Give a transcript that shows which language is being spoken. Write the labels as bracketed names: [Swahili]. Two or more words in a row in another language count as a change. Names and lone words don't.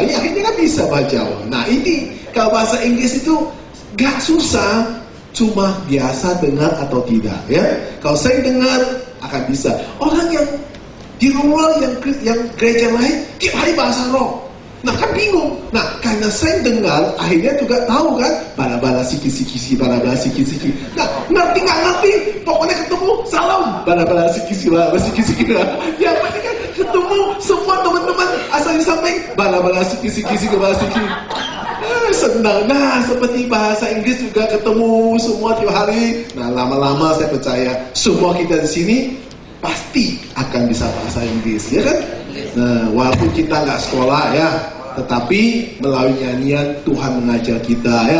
[Indonesian] Ini akhirnya kan bisa baca. Nah ini kalau bahasa Inggris itu gak susah, cuma biasa dengar atau tidak ya. Kalau saya dengar akan bisa. Orang yang di luar yang gereja lain tiap hari bahasa roh, nah kan bingung. Nah karena saya dengar akhirnya juga tahu kan, bala-bala siki-siki, bala-bala siki-siki. Nah ngerti nggak ngerti, pokoknya ketemu salam, bala-bala siki-siki, bala-bala siki-siki. Yang penting kan ketemu semua teman-teman asal disampaikan bala-bala siki-siki, bala siki. Senang. Nah seperti bahasa Inggris juga ketemu semua tiap hari. Nah lama-lama saya percaya semua kita di sini pasti akan bisa bahasa Inggris ya kan. Nah walaupun kita nggak sekolah ya, tetapi melalui nyanyian Tuhan mengajar kita ya.